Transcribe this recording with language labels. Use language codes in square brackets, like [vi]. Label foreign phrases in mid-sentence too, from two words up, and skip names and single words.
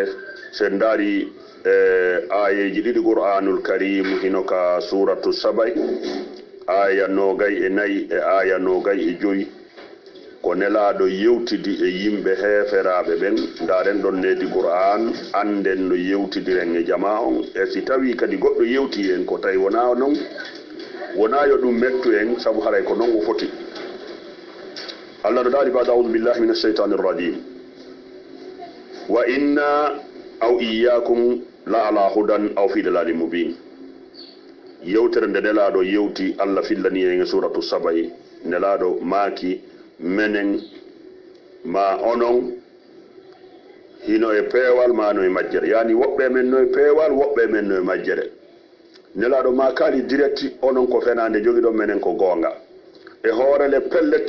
[ff] sen daari ayeji ɗiɗi [ar] القرآن الكريم [ff] hino ka suratu sabay aya nogay e nayi e aya nogay e joyi ko nelaɗo yewtidi e yimɓe heferaɓe ɓen. daren ɗon nedi qur'an anden no yewtidiren e jama on, e si tawi kadi goɗɗo yewti en ko tawi wona noon wona yo ɗum mettu en, saabu haray ko noon o foti. allah no daali bada [ar] أعوذ بالله من الشيطان الرجيم وإنا أو إياكم لعلى هدى أو في ضلال مبين. [ff] yewtere nde nelaɗo yewti allah fillani en e suratu sabay, nelaɗo maaki menen ma onon hino e peewal ma no e majjere, yani woɓɓe men no e peewal woɓɓe men no e majjere. nelaɗo ma kaali direct onon ko fenande jogiɗon menen ko goonga e hoorele pelletti.